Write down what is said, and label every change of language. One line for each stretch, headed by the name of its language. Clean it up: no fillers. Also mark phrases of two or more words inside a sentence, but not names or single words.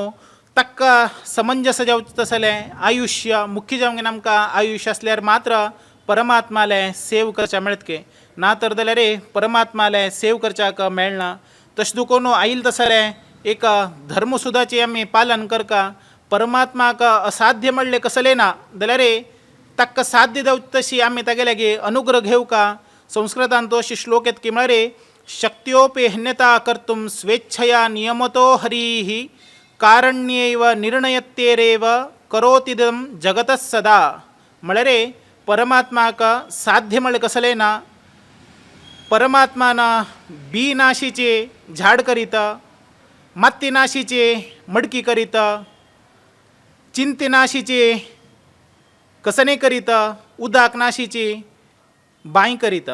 Konkani: ताका समंजस जावचे तसले आयुष्य मुख्य जावंक आमकां आयुष्य आसल्यार मात्र परमात्माले सेव करचे मेळटके, ना तर जाल्यार परमात्माले सेव करच्याक मेळना. तशें दुखून आयिल्ले तसले एक धर्म सुद्दाचे आमी पालन करका. परमात्माक असाध्य म्हणले कसले ना जाल्यार ताका साध्य जावचे तशी आमी तागे लागी अनुग्रह घेवका. संस्कृतान तो अशी श्लोक येता की म्हळ्यार
Sanskrit: शक्त्योपेहन्यता कर्तुं स्वेच्छया नियमतो हरिः कारण्यैव निर्णयत्येरेव करोतीदं जगतः सदा.
Konkani: म्हळ्यार परमात्माक साध्य म्हणले कसले ना. परमात्मान बी नाशीचे झाड करीत, माती नाशीचे मडकी करीत, चिंते नाशीचे कसने करीत, उदक नाशीची बांय करीत.